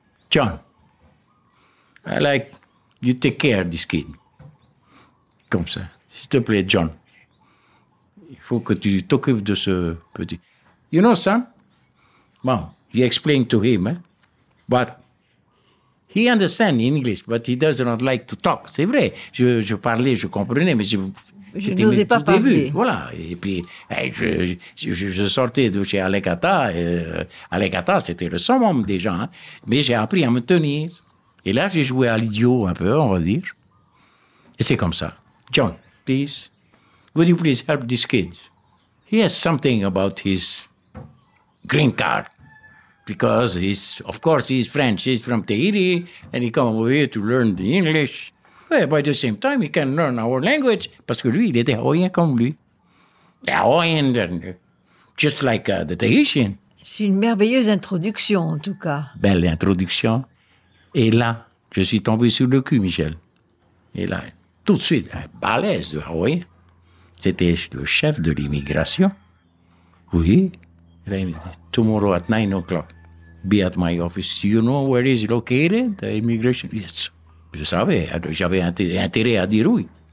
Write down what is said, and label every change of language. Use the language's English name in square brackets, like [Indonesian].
[English] John, I like you take care of this kid. [French] Comme ça. S'il te plaît, John. Il faut que tu t'occupes de ce petit. [English] You know, son? Mom, you explain to him, but he understands English, but he does not like to talk. [French] C'est vrai. Je parlais, je comprenais, mais je n'osais pas parler. Voilà. Et puis, je sortais de chez Alekata. Alekata, c'était le summum des gens. Hein. Mais j'ai appris à me tenir. Et là, j'ai joué à l'idiot un peu, on va dire. Et c'est comme ça. [English] John, please, would you please help this kid? He has something about his green card. Because of course, he's French. He's from Tahiti. And he come over here to learn the English. But by the same time, he can learn our language. [French] Parce que lui, il était hawaïen comme lui. Hawaïen, [English] just like the Tahitian. [French] C'est une merveilleuse introduction, en tout cas. Belle introduction. Et là, je suis tombé sur le cul, Michel. Et là, tout de suite, un balèze de hawaïen. C'était le chef de l'immigration. Oui. Et là, il me dit, [English] tomorrow at 9 o'clock, be at my office. Do you know where is located, the immigration? Yes. [French] Je savais, j'avais intérêt à dire oui.